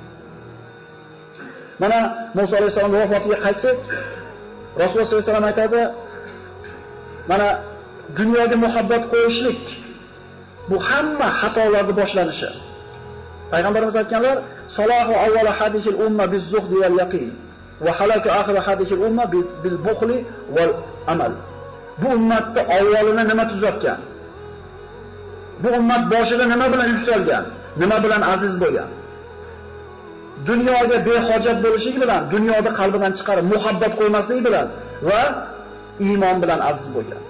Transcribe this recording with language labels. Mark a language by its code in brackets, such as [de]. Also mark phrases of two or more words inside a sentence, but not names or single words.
[uz] Mana Musa alayhisolamning vafotiga qaytsak, Rasululloh [ar] صلى الله عليه وسلم [uz] aytadi, mana dunyoga muhabbat qo'yishlik bu hamma xatolarning boshlanishi. Payg'ambarimiz aytganlar, [ar] "صلاح أول هذه الأمة بالزهد واليقين وهلاك آخر هذه الأمة بالبخل والأمل." [uz] Bu ummatni avvalini nima tuzatgan? Bu ummat boshida nima bilan yuksalgan? Nima bilan aziz bo'lgan? Dunyoga behojat bo'lishligi bilan, dunyoda qalbidan chiqarib muhabbat qo'ymasligi bilan va iymon bilan aziz bo'lgan.